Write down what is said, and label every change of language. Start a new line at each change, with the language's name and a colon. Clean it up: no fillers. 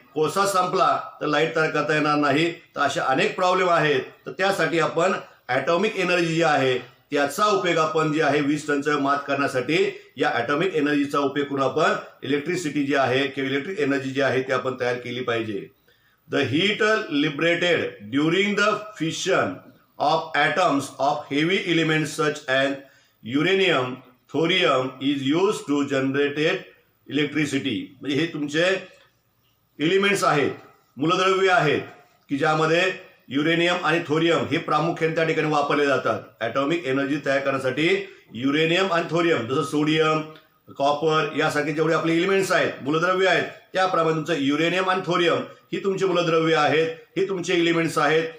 Marathi: कोळसा संपला तर लाईट तयार करता येणार नाही. तर असे अनेक प्रॉब्लेम आहेत. तर त्यासाठी आपण ॲटॉमिक एनर्जी जी आहे त्याचा उपयोग आपण जे आहे वीज टंचाई मात करण्यासाठी या ॲटॉमिक एनर्जीचा उपयोग करून आपण इलेक्ट्रिसिटी जी आहे किंवा इलेक्ट्रिक एनर्जी जी आहे ती आपण तयार केली पाहिजे.
English: The heat liberated during the fission of atoms of heavy elements such as uranium, thorium is used to generate electricity.
Marathi: म्हणजे हे तुमचे एलिमेंट्स आहेत, मूलद्रव्य आहेत की ज्यामध्ये युरेनियम आणि थोरियम हे प्रामुख्याने त्या ठिकाणी वापरले जातात. ॲटॉमिक एनर्जी तयार करण्यासाठी युरेनियम आणि थोरियम, जसं सोडियम, कॉपर यासारखे जेवढे आपले एलिमेंट्स आहेत, मूलद्रव्य आहेत, त्याप्रमाणे तुमचं युरेनियम आणि थोरियम ही तुमची मूलद्रव्य आहेत, हे तुमचे एलिमेंट्स आहेत.